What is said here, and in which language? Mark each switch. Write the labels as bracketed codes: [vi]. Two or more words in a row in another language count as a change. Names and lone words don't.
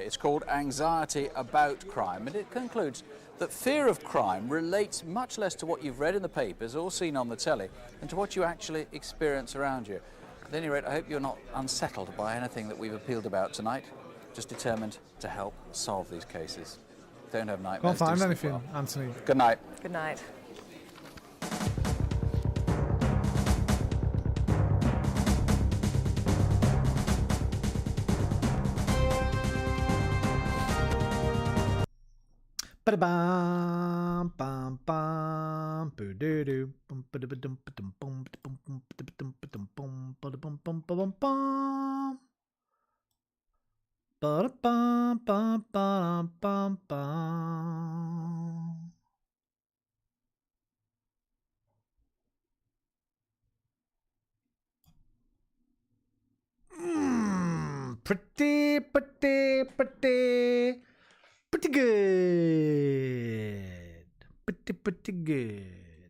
[en] It's called Anxiety About Crime, and it concludes that fear of crime relates much less to what you've read in the papers or seen on the telly than to what you actually experience around you. At any rate, I hope you're not unsettled by anything that we've appealed about tonight. Just determined to help solve these cases. Don't have nightmares. Can't find anything, Anthony. Good night. Good night. Ba-da-bam, bam, bam, boo-doo-doo, bum, ba-da-ba-dum, ba-dum, bum, ba-dum, bum, ba-da-ba-dum, ba-dum, bum, ba-da-bum, bum, ba-bum, bum. Ba-da-bam, bam, bam, bam, bam. Pretty, pretty, pretty. Pretty good. Pretty good.